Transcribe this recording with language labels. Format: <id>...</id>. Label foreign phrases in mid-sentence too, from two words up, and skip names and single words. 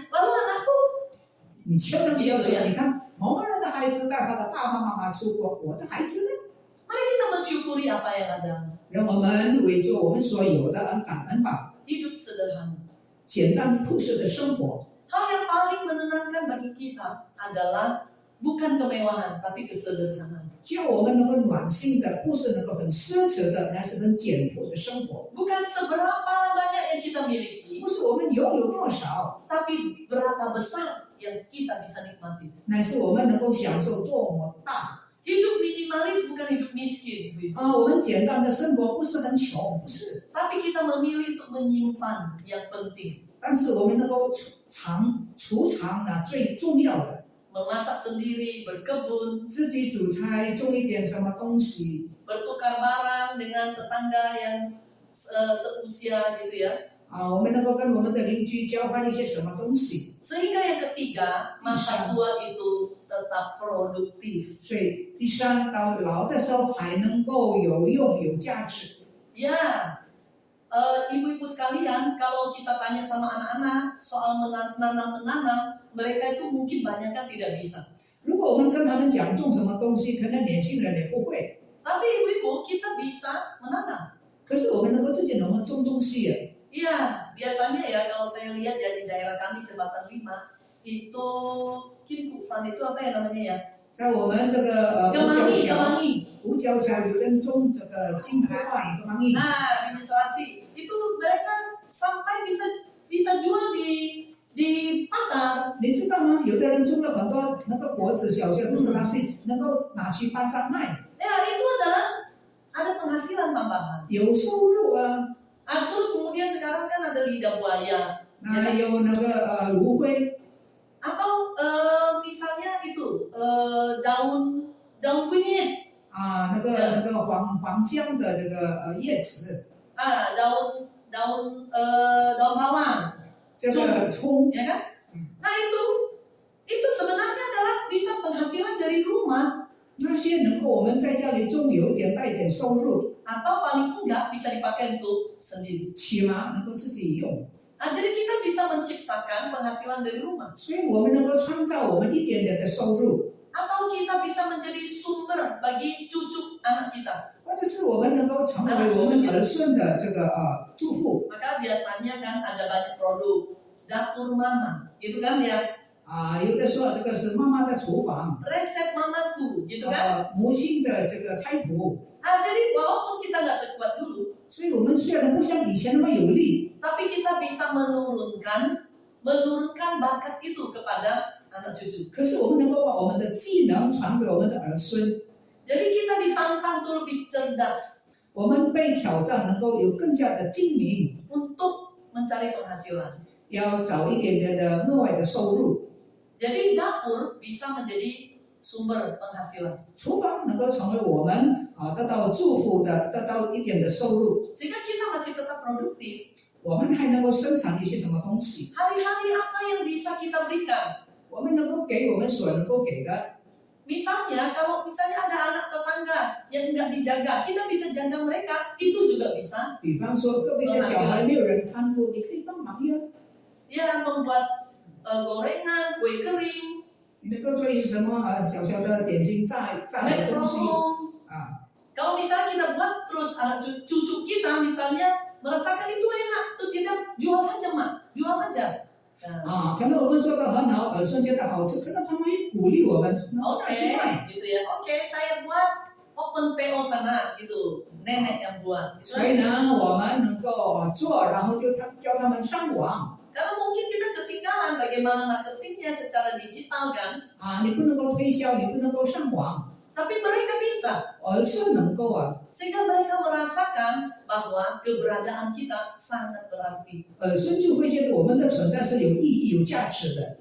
<id>Lalu anakku?</id> <zh>你千万不要说，你看某某人的孩子带他的爸爸妈妈出国，我的孩子呢？</zh> <id>Mari kita mensyukuri apa yang ada.</id> <zh>让我们为做我们所有的而感恩吧，</zh> <id>Hidup sederhana.</id> <zh>简单朴实的生活。</zh> <id>Hal yang paling menenangkan bagi kita adalah bukan kemewahan, tapi kesederhanaan.</id> <zh>叫我们能够暖心的，不是能够很奢侈的，乃是很简朴的生活。</zh> <id>Bukan seberapa banyak yang kita miliki,</id> <zh>不是我们拥有多少，</zh> <id>tapi berapa besar yang kita bisa nikmati.</id> <zh>乃是我们能够享受多么大。</zh> <id>Hidup minimalis bukan hidup miskin, Ibu.</id> <zh>我们简单的生活不是很穷，不是，</zh> <id>Tapi kita memilih untuk menyimpan yang penting.</id> <zh>但是我们能够储藏最重要的，</zh> <id>Memasak sendiri, berkebun,</id> <zh>自己煮菜，种一点什么东西</zh> <id>bertukar barang dengan tetangga yang seusia gitu ya.</id> <zh>我们能够跟我们的邻居交换一些什么东西。</zh> <id>Sehingga yang ketiga, masa tua itu tetap produktif.</id> <zh>所以第三，到老的时候还能够有用、有价值。</zh> <id>Ya, ibu-ibu sekalian, kalau kita tanya sama anak-anak soal menanam, mereka itu mungkin banyak kan tidak bisa.</id> <zh>如果我们跟他们讲种什么东西，可能年轻人也不会。</zh> <id>Tapi ibu-ibu kita bisa menanam.</id> <zh>可是我们能够自己能够种东西，</zh> <id>Iya, biasanya ya kalau saya lihat ya di daerah kami Jembatan 5 itu Kinkufan itu apa ya namanya ya?</id> <zh>在我们这个</zh> <id>Kemangi.</id> <zh>五角桥有人种这个金花一个芒果。</zh> <id>Nah, biji selasi itu mereka sampai bisa jual di pasar.</id> <zh>你知道吗？有的人种了很多那个果子，小小的是那些能够拿去巴沙卖，</zh> <id>Ya, itu adalah ada penghasilan tambahan.</id> <zh>有收入啊。</zh> <id>Terus kemudian sekarang kan ada lidah buaya.</id> <zh>还有那个芦荟</zh> <id>Atau misalnya itu daun kunyit.</id> <zh>那个黄姜的这个叶子，</zh> <id>Daun bawang.</id> <zh>这个葱，</zh> <id>Ya kan? Nah itu sebenarnya adalah bisa penghasilan dari rumah</id> <zh>那些能够我们在家里种，有一点带一点收入，</zh> <id>atau paling enggak bisa dipakai untuk sendiri.</id> <zh>起码能够自己用。</zh> <id>Jadi kita bisa menciptakan penghasilan dari rumah</id> <zh>所以我们能够创造我们一点点的收入，</zh> <id>atau kita bisa menjadi sumber bagi cucu anak kita.</id> <zh>或者是我们能够成为我们儿孙的这个祝福。</zh> <id>Maka biasanya kan ada banyak produk dapur mama, gitu kan ya?</id> <zh>有的说这个是妈妈的厨房，</zh> <id>Resep mamaku, gitu kan?</id> <zh>母亲的这个菜谱。</zh> <id>Jadi walaupun kita nggak sekuat dulu,</id> <zh>所以我们虽然不像以前那么有力，</zh> <id>tapi kita bisa menurunkan bakat itu kepada anak cucu.</id> <zh>可是我们能够把我们的技能传给我们的儿孙。</zh> <id>Jadi kita ditantang untuk lebih cerdas</id> <zh>我们被挑战，能够有更加的精明，</zh> <id>untuk mencari penghasilan.</id> <zh>要找一点点的额外的收入。</zh> <id>Jadi dapur bisa menjadi sumber penghasilan.</id> <zh>厨房能够成为我们得到祝福的，得到一点的收入。</zh> <id>Sehingga kita masih tetap produktif.</id> <zh>我们还能够生产一些什么东西？</zh> <id>Hari-hari apa yang bisa kita berikan?</id> <zh>我们能够给我们所能够给的。</zh> <id>Misalnya kalau misalnya ada anak tetangga yang enggak dijaga, kita bisa jaga mereka, itu juga bisa.</id> <zh>比方说隔壁的小孩没有人看顾，你可以帮忙呀。</zh> <id>Ya, membuat gorengan, kue kering,</id> <zh>你能够做一些什么小小的点心炸的</zh> <en>make</en> <zh>东西</zh> <en>from home.</en> <zh>啊？</zh> <id>Kalau misalnya kita buat terus anak cucu kita misalnya merasakan itu enak, terus dia bilang jual aja mak, jual aja. Nah,</id> <zh>可能我们做的很好，儿孙觉得好吃，可能他们会鼓励我们，拿去卖。</zh> <id>gitu ya. Oke, saya buat</id> <en>open PO</en> <id>sana gitu, nenek yang buat. Gitu.</id> <zh>所以呢，我们能够做，然后就教他们上网。</zh> <id>Karena mungkin kita ketinggalan bagaimana marketingnya secara digital kan,</id> <zh>你不能够推销，你不能够上网，</zh> <id>tapi mereka bisa.</id> <zh>儿孙能够</zh> <id>Sehingga mereka merasakan bahwa keberadaan kita sangat berarti.</id> <zh>儿孙就会觉得我们的存在是有意义、有价值的。</zh>